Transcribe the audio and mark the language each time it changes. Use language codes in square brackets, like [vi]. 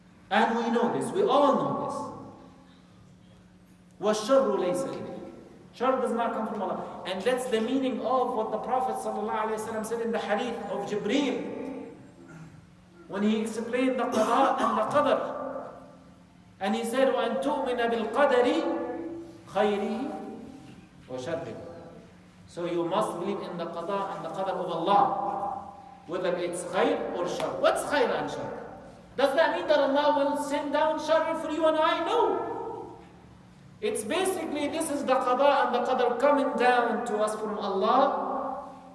[en] And we know this. We all know this. [ar] وَالشَّرُّ لَيْسَ إِلَيْكَ. [en] Sharr does not come from Allah. And that's the meaning of what the Prophet ﷺ said in the hadith of Jibreel, when he explained the qada and the qadr. And he said, [ar] وَأَن تُؤْمِنَ بِالْقَدَرِ خَيْرِهِ وَشَرِّهِ. [en] So you must believe in the qada and the qadr of Allah, whether it's khayr or shar. What's khayr and shar? Does that mean that Allah will send down shar for you and I? No. It's basically, this is the qada and the qadr coming down to us from Allah.